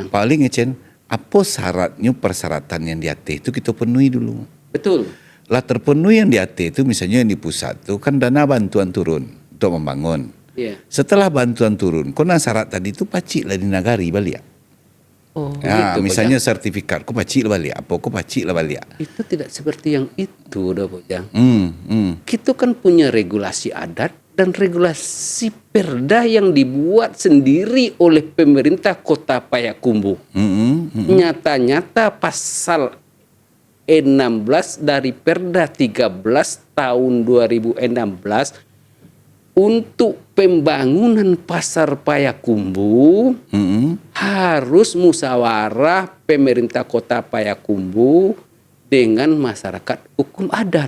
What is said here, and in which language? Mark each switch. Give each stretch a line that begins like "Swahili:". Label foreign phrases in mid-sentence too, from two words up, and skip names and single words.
Indonesian: Pak Wali ngecen, apa persyaratan yang di AT itu kita penuhi dulu. Betul. Lah terpenuhi yang di AT itu misalnya yang di pusat itu kan dana bantuan turun untuk membangun. Setelah bantuan turun, kena syarat tadi itu
Minangkabau: pacik lah
Indonesian: di nagari balik. Gitu, misalnya sertifikat,
Minangkabau: kok pacik lah balik, kok pacik lah balik.
Indonesian: Itu tidak seperti yang itu, Bojang. Kita kan punya regulasi adat dan regulasi perda yang dibuat sendiri oleh pemerintah Kota Payakumbuh. Nyata-nyata pasal 16 dari Perda 13 tahun 2016 untuk pembangunan pasar Payakumbuh harus musyawarah pemerintah Kota Payakumbuh dengan masyarakat hukum adat.